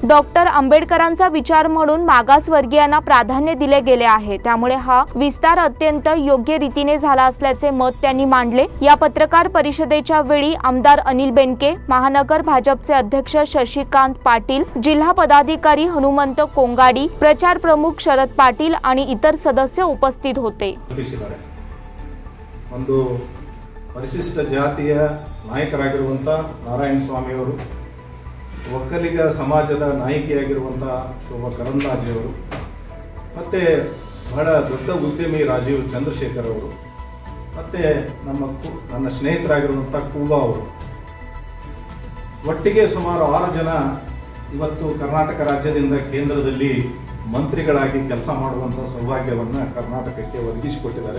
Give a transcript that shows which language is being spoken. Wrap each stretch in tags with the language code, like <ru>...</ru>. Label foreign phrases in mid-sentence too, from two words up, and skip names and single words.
<mr>डॉक्टर आंबेडकरांचा विचार म्हणून मागासवर्गीयांना प्राधान्य दिले गेले आहे, त्यामुळे हा विस्तार अत्यंत योग्य रीतीने झाला असल्याचे मत त्यांनी मांडले। या पत्रकार परिषदेच्या वेळी आमदार अनिल बेनके, महानगर भाजपचे अध्यक्ष शशिकांत पाटील, जिल्हा पदाधिकारी हनुमंत कोंगाडी, प्रचार प्रमुख शरद पाटील आणि इतर सदस्य उपस्थित होते।</mr> <kn>ಒಂದು ಪರಿಶಿಷ್ಟ ಜಾತಿಯ ನಾಯಕರಾಗಿರುವಂತ ನಾರಾಯಣ ಸ್ವಾಮಿ ಅವರು, ಒಕ್ಕಲಿಗ ಸಮಾಜದ ನಾಯಕಿಯಾಗಿರುವಂತ ಶೋಭಾ ಕರಂದ್ಲಾಜೆ ಅವರು, ಮತ್ತೆ ಬಹಳ ದೊಡ್ಡ ಉದ್ಯಮಿ ರಾಜೀವ್ ಚಂದ್ರಶೇಖರ್ ಅವರು, ಮತ್ತೆ ನನ್ನ ಸ್ನೇಹಿತರಾಗಿರುವಂತ ಕೂಬಾ ಅವರು, ಒಟ್ಟಿಗೆ ಸುಮಾರು 6 ಜನ ಇವತ್ತು ಕರ್ನಾಟಕ ರಾಜ್ಯದಿಂದ ಕೇಂದ್ರದಲ್ಲಿ ಮಂತ್ರಿಗಳಾಗಿ ಕೆಲಸ ಮಾಡುವಂತ ಸೌಭಾಗ್ಯವನ್ನು ಕರ್ನಾಟಕಕ್ಕೆ ಒದಗಿಸಿಕೊಟ್ಟಿದ್ದಾರೆ।</kn>